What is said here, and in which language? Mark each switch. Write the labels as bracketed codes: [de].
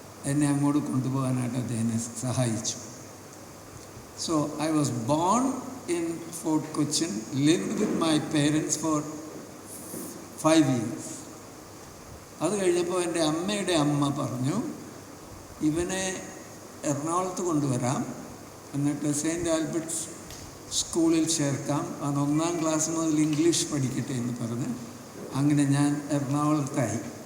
[ml] എന്നെ അങ്ങോട്ട് കൊണ്ടുപോകാനായിട്ട് അദ്ദേഹം സഹായിച്ചു. [en] So I was born in Fort Cochin, lived with my parents for 5 years. [ml] അത് കഴിഞ്ഞപ്പോൾ എൻ്റെ അമ്മയുടെ അമ്മ പറഞ്ഞു, ഇവനെ എറണാകുളത്ത് കൊണ്ടുവരാം, എന്നിട്ട് സെയിൻറ്റ് ആൽബർട്ട്സ് സ്കൂളിൽ ചേർക്കാം, അത് 1ാം ക്ലാസ് മുതൽ ഇംഗ്ലീഷ് പഠിക്കട്ടെ എന്ന് പറഞ്ഞ് അങ്ങനെ ഞാൻ എറണാകുളത്തായി.